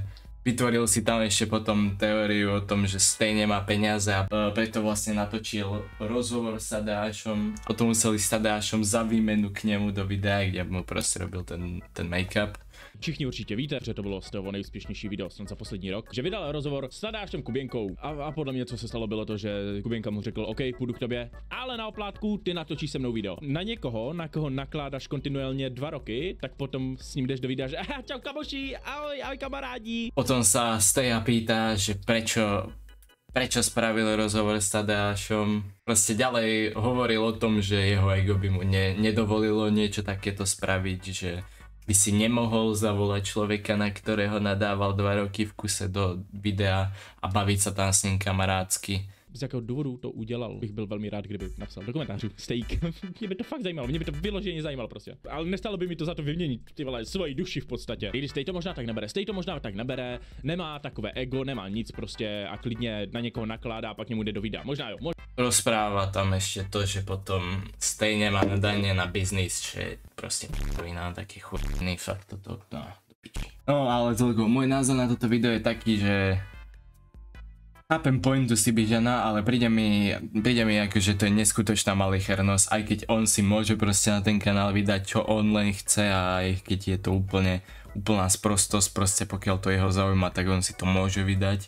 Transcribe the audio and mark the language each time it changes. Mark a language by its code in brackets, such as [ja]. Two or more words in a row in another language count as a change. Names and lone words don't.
[sk] Vytvoril si tam ešte potom teóriu o tom, že Stej nemá peniaze a preto vlastne natočil rozhovor s Tadeášom. Potom museli s Tadeášom za výmenu k nemu do videa, kde mu proste robil ten make-up. [cs] Všichni určitě víte, že to bylo Stejovo nejúspěšnější video snad za poslední rok, že vydal rozhovor s Tadeášem Kuběnkou a podle mě, co se stalo, bylo to, že Kuběnka mu řekl, OK, půjdu k tobě, ale na oplátku ty natočíš se mnou video. Na někoho, na koho nakládáš kontinuálně 2 roky, tak potom s ním jdeš do videa, že čau kamoši, ahoj kamarádi. [sk] Potom sa Steja pýta, že prečo spravil rozhovor s Tadeášom. Proste ďalej hovoril o tom, že jeho ego by mu nedovolilo niečo takéto spraviť, že by si nemohol zavolať človeka, na ktorého nadával 2 roky v kuse do videa a baviť sa tam s ním kamarádsky. [cs] Z jakého důvodu to udělal, bych byl velmi rád, kdyby napsal do komentářů Stejk. Mě by to fakt zajímalo, mě by to vyloženě zajímalo prostě. Ale nestalo by mi to za to vyměnit, ty vole, svoji duši v podstatě. I když Stej to možná tak nebere, nemá takové ego, nemá nic prostě a klidně na někoho nakládá a pak němu jde do videa. Možná jo. [sk] Rozpráva tam ešte to, že potom Stej nemá nadanie na biznis, že je proste p***vina, taký chudný, fakt toto, no, do piči. No ale toľko, môj názor na toto video je taký, že chápem pointu Sibižana, ale príde mi ako, že to je neskutočná malichernosť, aj keď on si môže proste na ten kanál vydať, čo on len chce, a aj keď je to úplná sprostosť, proste pokiaľ to jeho zaujíma, tak on si to môže vydať.